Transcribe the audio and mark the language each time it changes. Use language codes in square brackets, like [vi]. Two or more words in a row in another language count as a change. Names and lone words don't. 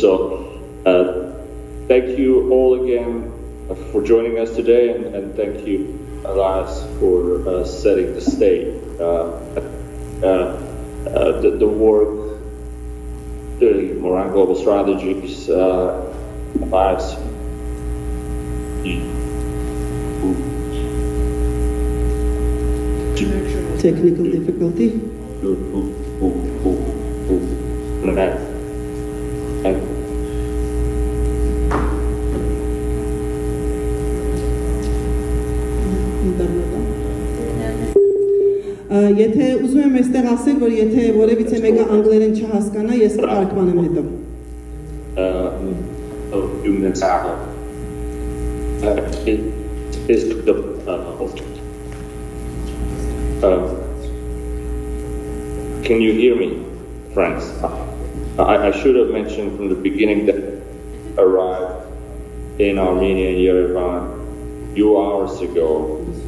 [en] So thank you all again for joining us today, and thank you, Elias, for setting the stage. The work the Moran Global Strategies advice. Technical difficulty. [hy] Եթե ուզում եմ այստեղ ասել, որ եթե որևիցե մեկը անգլերեն չհասկանա, ես կարգմանեմ հետո։ [en] Can you hear me, friends? I should have mentioned from the beginning that I arrived in Armenia, Yerevan, a few hours ago.